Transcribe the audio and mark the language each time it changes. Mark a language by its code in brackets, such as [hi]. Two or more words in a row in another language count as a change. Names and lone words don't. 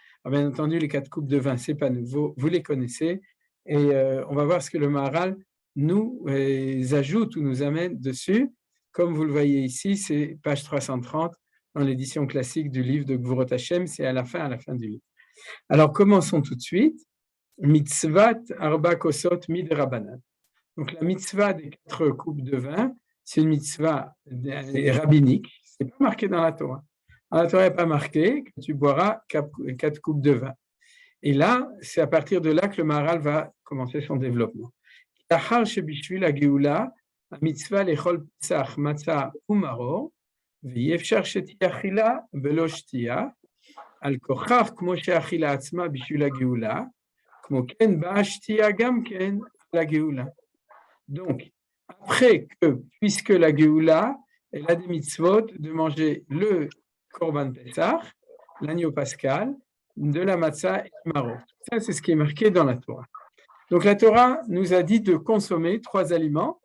[fr] Alors, bien entendu, les 4 coupes de vin, c'est pas nouveau, vous les connaissez, et on va voir ce que le Maharal nous ajoute ou nous amène dessus. Comme vous le voyez ici, c'est page 330 dans l'édition classique du livre de Gvurot Hashem, c'est à la fin du livre. Alors, commençons tout de suite. [he] מצוות ארבע כוסות מדרבנן. [fr] Donc, la mitzvah des 4 coupes de vin, c'est une mitzvah rabbinique. Ce n'est pas marqué dans la Torah. Dans la Torah, il n'est pas marqué que tu boiras 4 coupes de vin. Et là, c'est à partir de là que le Maharal va commencer son développement. [he] אחר שבשביל הגאולה, המצווה לאכול פסח, מצה ומרור, ואי אפשר שתהיה אכילה ולא שתייה, על כוכך כמו שהאכילה עצמה בשביל הגאולה, כמו כן באה שתייה גם כן על הגאולה. [fr] Donc, après que, puisque la Géoula, elle a des mitzvot de manger le [he] קרבן פסח, [fr] l'agneau pascal, de la matzah et du maror. Ça, c'est ce qui est marqué dans la Torah. Donc, la Torah nous a dit de consommer 3 aliments.